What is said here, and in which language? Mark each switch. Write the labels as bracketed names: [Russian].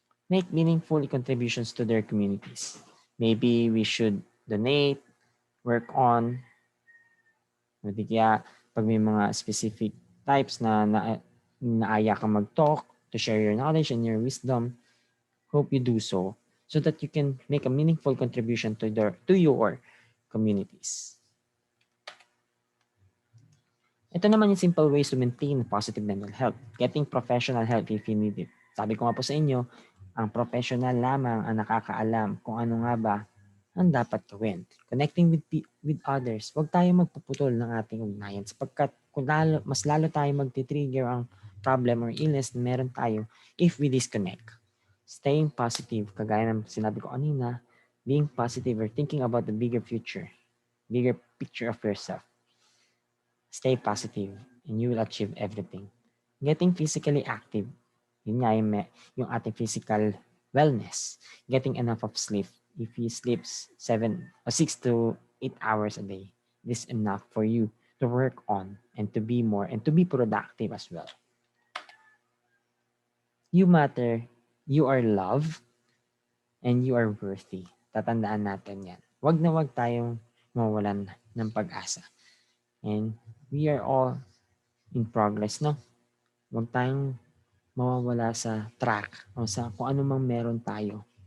[English] Make meaningful contributions to their communities. Maybe we should donate, work on, [Filipino] hindi kaya pag may mga specific types na naaya ka mag-talk, [English] to share your knowledge and your wisdom, hope you do so that you can make a meaningful contribution to your communities. [Filipino] Ito naman yung [English] simple ways to maintain positive mental health. Getting professional help if you need it. [Filipino] Sabi ko nga po sa inyo, ang professional lamang ang nakakaalam kung ano nga ba ang dapat gawin. [English] Connecting with others. [Filipino] Huwag tayo magpuputol ng ating ugnayan sapagkat mas lalo tayo magti-trigger ang [English] problem or illness [Filipino] na meron tayo [English] if we disconnect. Staying positive, [Filipino] kagaya ng sinabi ko kanina, [English] being positive or thinking about the bigger future, bigger picture of yourself. Stay positive and you will achieve everything. Getting physically active, [Filipino] yun nga yung ating [English] physical wellness. Getting enough of sleep If you sleep 6 to 8 hours a day, this is enough for you to work on and to be more and to be productive as well. You matter, you are loved, and you are worthy. [Filipino] Tatandaan natin yan. Wag na wag tayong mawalan ng pag-asa. [English] And we are all in progress, no? [Filipino] Wag tayong mawawala sa track o sa kung ano mang meron tayo.